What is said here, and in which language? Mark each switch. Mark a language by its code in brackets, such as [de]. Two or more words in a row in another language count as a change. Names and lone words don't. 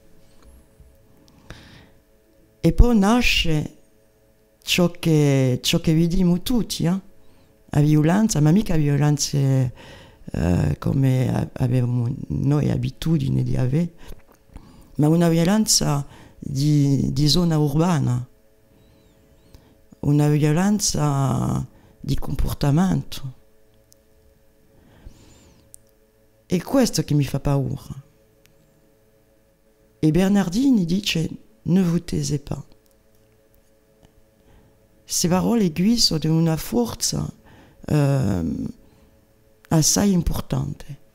[it] E poi nasce ciò che vediamo tutti, la violenza, ma mica violenza come avevamo noi abitudine di avere, ma una violenza di zona urbana, una violenza di comportamento. È questo che mi fa paura. E Bernardini dice [fr] ne vous taisez pas. [it] Queste parole qui sono di una forza assai importante.